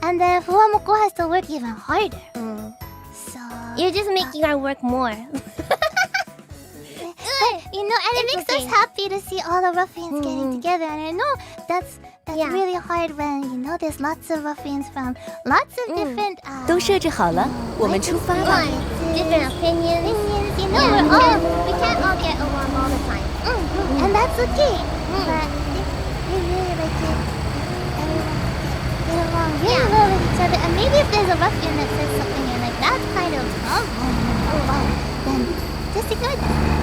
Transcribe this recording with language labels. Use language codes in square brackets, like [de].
[en] And then Fuwamoko has to work even harder. So You're just making our work more. You know, and it It's makes okay. us happy to see all the ruffians getting together. And I know that's Yeah. really hard when you know there's lots of ruffians from lots of different. [zh] 都设置好了，我们出发吧。 [en] Different opinions. Opinions, you know, Yeah, we're all we can't all get along all the time. and that's okay. But if we really like it, everyone get along really well with each other. And maybe if there's a ruffian that says something and like that's kind of oh wow, then just ignore that.